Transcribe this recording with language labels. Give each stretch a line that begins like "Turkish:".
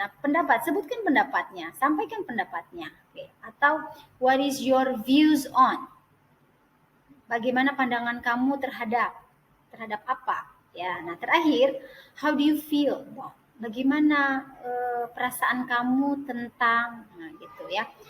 Indonesian: Nah, sebutkan pendapatnya, sampaikan pendapatnya. Oke.
English: Atau what is your views on?
Indonesian: Bagaimana pandangan kamu terhadap apa? Ya, nah terakhir,
English: how do you feel?
Indonesian: Bagaimana perasaan kamu tentang, gitu ya.